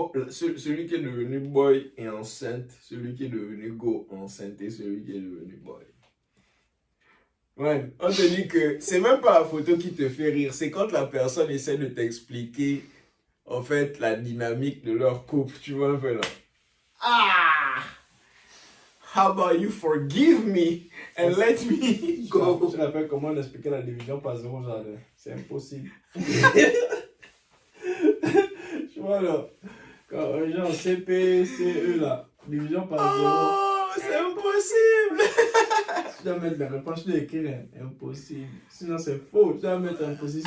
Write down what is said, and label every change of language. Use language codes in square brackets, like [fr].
[fr] Celui qui est devenu boy est enceinte, celui qui est devenu go enceinte et celui qui est devenu boy. Ouais, on te dit que c'est même pas la photo qui te fait rire, c'est quand la personne essaie de t'expliquer en fait la dynamique de leur couple, tu vois un peu là. Ah! [en] How about you forgive me and let me go? [fr] Je te rappelle comment on expliquait la division par 0 jardin. C'est impossible. Tu vois là, quand un genre CP, CE là, division par 0. Oh, c'est impossible! Tu dois mettre la réponse, tu dois écrire impossible. Sinon c'est faux, tu dois mettre impossible.